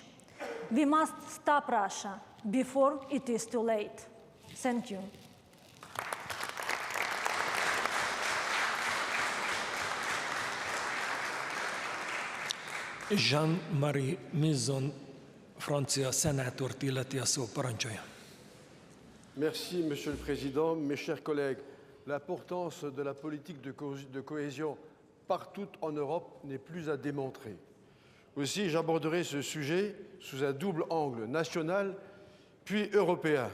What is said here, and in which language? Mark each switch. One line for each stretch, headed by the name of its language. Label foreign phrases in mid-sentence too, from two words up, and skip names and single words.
English: We must stop Russia before it is too late. Thank you.
Hungarian: Jean-Marie Mizon, francia szenátort illeti a szó, parancsolja.
French: Merci, Monsieur le Président. Mes chers collègues, l'importance de la politique de cohésion partout en Europe n'est plus à démontrer. Aussi, j'aborderai ce sujet sous un double angle, national puis européen.